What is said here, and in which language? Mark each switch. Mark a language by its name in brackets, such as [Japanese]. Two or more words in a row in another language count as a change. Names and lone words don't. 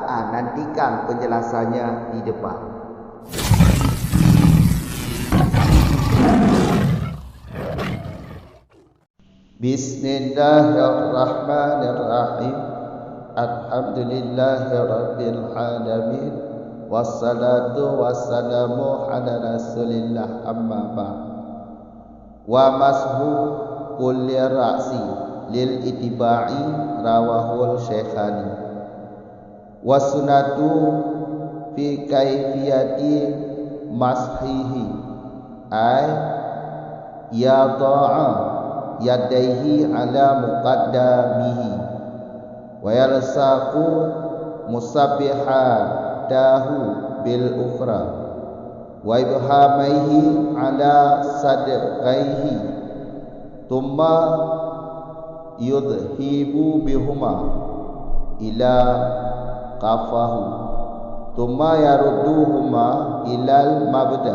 [Indonesian] Nantikan penjelasannya di depan. Bismillahirrahmanirrahim. [Arabic] الحمد لله رب العالمين. والصلاة والسلام على رسول الله، أما بعد. ومسح كل الرأس للاتباع رواه الشيخان. والسنة في كيفية مسحه أن يضع يديه على مقدمه ويلصق مسبحته بالأخرى وإبهاميه على صدغيه ثم يذهب بهما إلى قفاه ثم يردهما إلى المبدأ